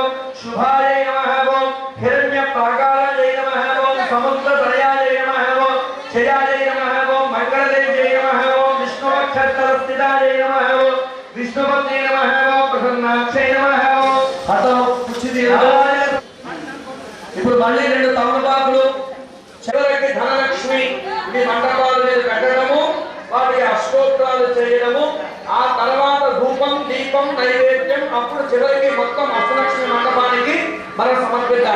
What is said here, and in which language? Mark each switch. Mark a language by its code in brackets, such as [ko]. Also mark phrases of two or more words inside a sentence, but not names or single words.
[sa] शुभाय नमः ओम हिरण्यप्राकाराय नमः ओम समुद्रतनयाय नमः ओम जयाय नमः ओम मंगलदेव्यै नमः ओम विष्णुवक्षस्थलस्थिताय नमः ओम विष्णुपत्नी नमः ओम प्रसन्नाक्षै नमः ओम अतो कुचिदिराय [te] ఇప్పుడు మళ్ళీ రెండు తమలపాకులు చివరికి ధనలక్ష్మి ఈ మండపాల మీద పెట్టడము వాటి అష్టోత్తరాలు చేయడము ఆ తర్వాత ధూపం దీపం నైవేద్యం అప్పుడు చివరికి మొత్తం అష్టలక్ష్మి మండపానికి మనం సమర్పిద్దాం.